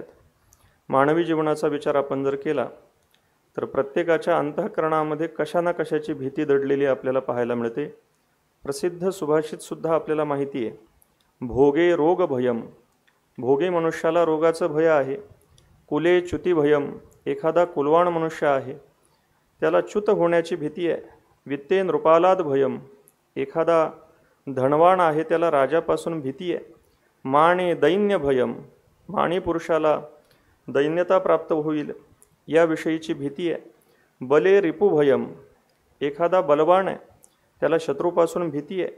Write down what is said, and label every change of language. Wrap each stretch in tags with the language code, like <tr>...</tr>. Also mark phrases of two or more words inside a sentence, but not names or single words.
<mr>मानवी जीवनाचा विचार आपण जर केला तर प्रत्येकाच्या अंतःकरणामध्ये कशा ना कशाची भीती दडलेली आपल्याला पाहायला मिळते. प्रसिद्ध सुभाषितसुद्धा आपल्याला माहिती आहे,</mr> <sa>भोगे रोग भयम,</sa> <mr>भोगे मनुष्याला रोगाचं भय आहे.</mr> <sa>कुले च्युती भयम,</sa> <mr>एखादा कुलवाण मनुष्य आहे त्याला च्युत होण्याची भीती आहे.</mr> <sa>वित्ते नृपालाद भयम,</sa> <mr>एखादा धनवान आहे त्याला राजापासून भीती आहे.</mr> <sa>माणे दैन्य भयम,</sa> <mr>माणी पुरुषाला दैन्यता प्राप्त होईल याविषयीची भीती आहे.</mr> <sa>बले रिपू भयम,</sa> <mr>एखादा बलवान आहे त्याला शत्रूपासून भीती आहे.</mr>